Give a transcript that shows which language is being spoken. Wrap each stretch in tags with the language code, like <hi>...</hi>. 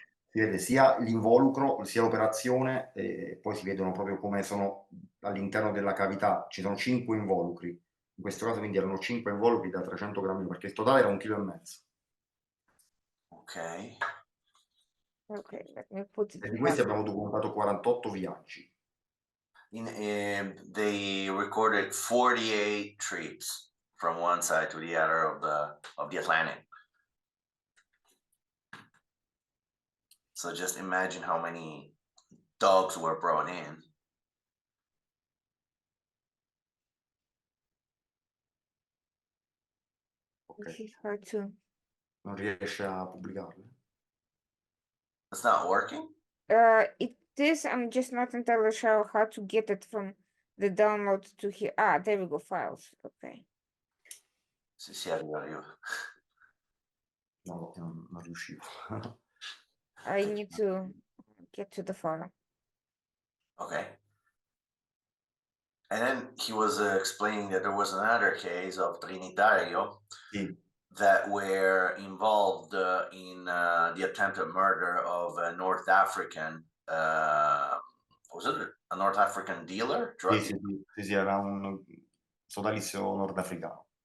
<it>Si vede sia l'involucro, sia l'operazione, e poi si vedono proprio come sono all'interno della cavità. Ci sono 5 involucri. In questo caso quindi erano 5 involucri da 300 grammi, perché il totale era 1,5 kg. Ok.</it> <en>Okay, let me put it</en> <it>E di questi abbiamo documentato 48 viaggi.</it> <en>They recorded 48 trips from one side to the other of the Atlantic. So just imagine how many dogs were brought in. This is hard to.</en> <it>Non riesce a pubblicarle?</it> <en>It's not working? It is, I'm just not entirely sure how to get it from the download to here. Ah, there we go, files. Okay.</en> <it>Sì, arriva, arriva. No, non riuscivo.</it> <en>I need to get to the file. Okay. And then he was explaining that there was another case of Trinitario</en> <it>Sì,</it> <en>that were involved in the attempted murder of a North African, was it a North African dealer? Drug</en> <it>sì,</it> <en>dealer?</en> <it>sì, era un sodalizio nordafricano,</it>